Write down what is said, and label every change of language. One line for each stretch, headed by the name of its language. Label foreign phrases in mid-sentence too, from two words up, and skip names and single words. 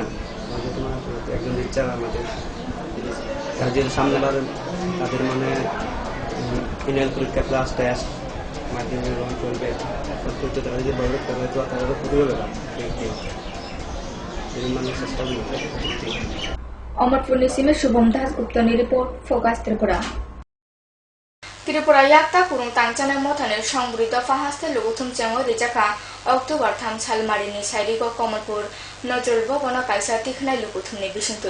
Bangla: একজন টিচার আমাদের যেহেতু সামনে তাদের মানে ফাইনাল পরীক্ষা, ক্লাস টেস্ট মাধ্যমে গ্রহণ করবে, তারা যদি বড় করবে তো তাদেরও খুবই ব্যাপার, মানে চেষ্টা করবে।
Kok Borok: Amarpur Nisime Shubham Das Gupta ni report Focus Tripura. Tripura yakta kurung tangchana mothane songbrito fahaste luguthum chango rijaka October 3 salmari ni sairigo Kamalpur Nojrul Bobona kaisa tikhnai luguthum ni bisintui.